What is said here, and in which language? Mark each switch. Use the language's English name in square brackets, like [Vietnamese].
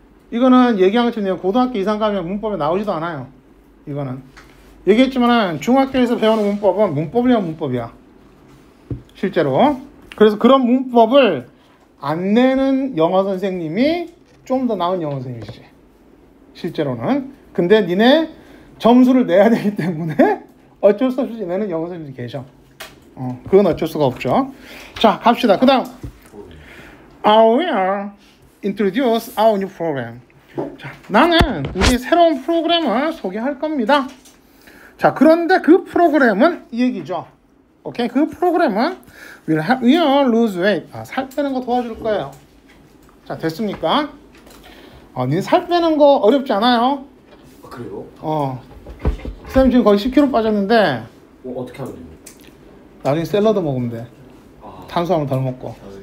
[Korean] 이거는 얘기한 것처럼 고등학교 이상 가면 문법에 나오지도 않아요. 이거는 얘기했지만 중학교에서 배우는 문법은 문법이야 문법이야 실제로. 그래서 그런 문법을 안 내는 영어 선생님이 좀 더 나은 영어 선생님이지 실제로는. 근데 니네 점수를 내야 되기 때문에 어쩔 수 없이 내는 영어 선생님이 계셔. 그건 어쩔 수가 없죠. 자, 갑시다. 그 다음 [English] I will introduce our new program. [Korean] 자, 나는 우리 새로운 프로그램을 소개할 겁니다. 자, 그런데 그 프로그램은 이 얘기죠. 오케이? 그 프로그램은 [English] will lose weight. [Korean] 살 빼는 거 도와줄 거예요. 자, 됐습니까? 니 살 빼는 거 어렵지 않아요? 그래요? 쌤 지금 거의 10kg 빠졌는데 어떻게 하면 됩니까? 나중에 샐러드 먹으면 돼. 탄수화물 덜 먹고.